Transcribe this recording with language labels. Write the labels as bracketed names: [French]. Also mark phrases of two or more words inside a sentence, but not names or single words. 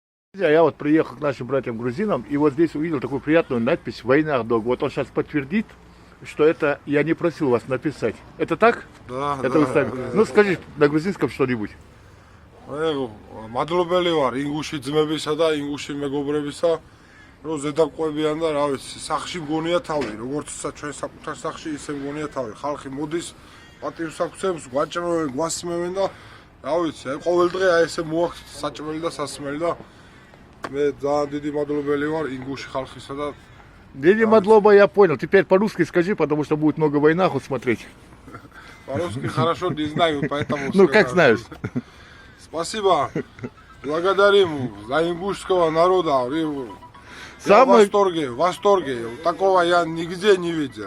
[Russian] Я вот приехал к нашим братьям-грузинам, и вот здесь увидел такую приятную надпись «Война, Дог». Вот он сейчас подтвердит, что это я не просил вас написать. Это так? Да, это да. вы сами. Ну скажи на грузинском что-нибудь. [Georgian] მადლობელი ვარ ინგუში ძმებისა და ინგუში მეგობრებისა, რომ ზედამყვებიან და რა ვიცი, სახში მგონია თავი, როგორც ჩვენ საკუთარ სახში ისე მგონია თავი. ხალხი მოდის, პატივს აქცევს, გვაჭრევენ, გვასმევენ და რა ვიცი, აი ყოველ დღე აი ესე მოაქვს საჭმელი და სასმელი და მე ძალიან დიდი მადლობელი ვარ ინგუში ხალხისა და დიდი მადლობა, [Russian] я понял. Теперь по-русски скажи, потому что будет много войнаху смотреть. по-русски хорошо не знаю, поэтому... Ну, как знаешь. Спасибо. Благодарим за ингушского народа. Я в восторге. Такого я нигде не видел.